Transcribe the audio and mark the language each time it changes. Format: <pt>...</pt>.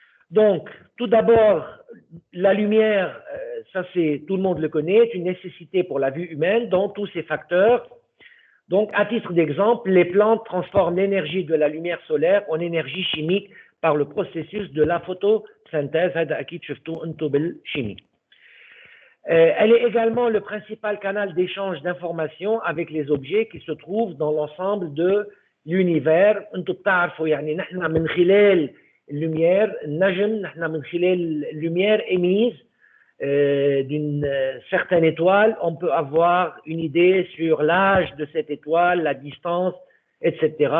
<fr>Donc, tout d'abord, la lumière, ça c'est, tout le monde le connaît, est une nécessité pour la vue humaine dans tous ses facteurs. Donc, à titre d'exemple, les plantes transforment l'énergie de la lumière solaire en énergie chimique par le processus de la photosynthèse.</fr> <ar>هذا أكيد شفتوه أنتم بالchimie.</ar> <fr>Elle est également le principal canal d'échange d'informations avec les objets qui se trouvent dans l'ensemble de l'univers.</fr> <ar>أنتم بتعرفوا يعني نحن من خلال</ar> <fr>lumière,</fr> <ar>النجم، نحن من خلال</ar> <fr>lumière émise d'une certaine étoile, on peut avoir une idée sur l'âge de cette étoile, la distance, etc.</fr>